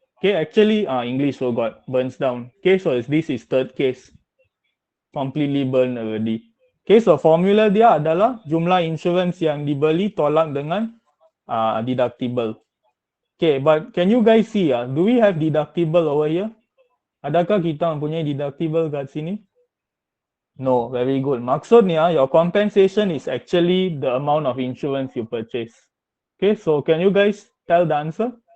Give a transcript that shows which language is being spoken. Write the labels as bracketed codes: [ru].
[en] Okay, actually, English so got burns down. Okay, so this is third case. Completely burned already. [ms] Okay, so formula dia adalah jumlah insurance yang dibeli tolak dengan deductible. [en] Okay, but can you guys see, do we have deductible over here? [ms] Adakah kita mempunyai deductible kat sini? [en] No, very good. [ms] Maksudnya, [en] your compensation is actually the amount of insurance you purchase. Okay, so can you guys tell the answer?